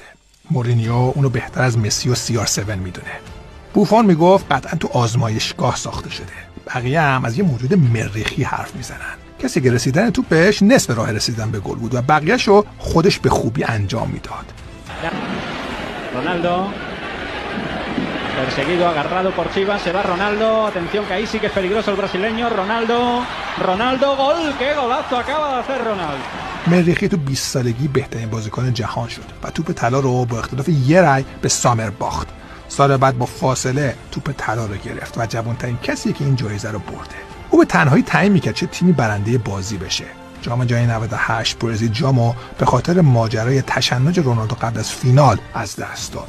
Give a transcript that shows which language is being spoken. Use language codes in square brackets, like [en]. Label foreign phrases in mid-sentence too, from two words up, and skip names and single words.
[fa] مورینیو اونو بهتر از مسی و CR7 میدونه. بوفون میگفت قطعا تو آزمایشگاه ساخته شده. بقیه هم از یه موجود مریخی حرف میزنن. کسی که رسیدن توپش نصف راه رسیدن به گل بود و بقیه‌شو خودش به خوبی انجام میداد. [es] رونالدو perseguido, agarrado por Chivas, se va Ronaldo, atención que ahí sí que es peligroso el brasileño, Ronaldo, gol, qué golazo acaba de hacer Ronaldo. [fa] مریخی تو 20 سالگی بهترین بازیکن جهان شد و توپ طلا رو با اختلاف یه رای به سامر باخت. سال بعد با فاصله توپ طلا رو گرفت و جوان‌ترین کسی که این جایزه رو برده. او به تنهایی تعیین می‌کرد چه تیمی برنده بازی بشه. جام جهانی 98 برزیل جامو به خاطر ماجرای تشنج رونالدو قبل از فینال از دست داد.